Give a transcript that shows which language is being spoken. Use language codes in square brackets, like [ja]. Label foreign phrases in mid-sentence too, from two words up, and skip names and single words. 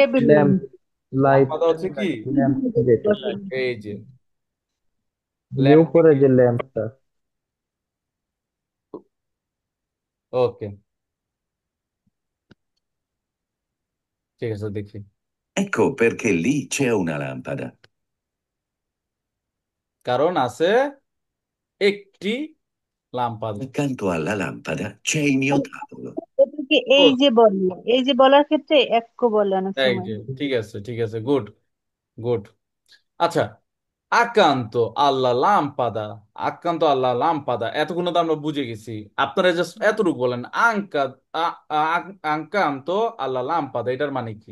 [bn] টেবিল। ল্যাম্প, লাইট, লাম্পাদা হচ্ছে কি? ল্যাম্প যেটা, এই যে যে ল্যাম্প। উপরে যে ল্যাম্পটা। ওকে, ঠিক আছে, দেখি। [it] Ecco perché lì c'è una lampada. [bn] কারণ আছে একটি লাম্পাদা। [it] Accanto alla lampada c'è il mio tavolo. [bn] এটাকে ও, এই যে বলার ক্ষেত্রে এককো বলে অনেক এই সময়। যে, ঠিক আছে, ঠিক আছে, গুড, গুড। আচ্ছা, [it] accanto alla lampada, accanto alla lampada, [bn] এতক্ষণ তো আমরা বুঝে গেছি। আপনারা জাস্ট এতটুকু বলেন, [it] accanto alla lampada, [bn] এটার মানে কি?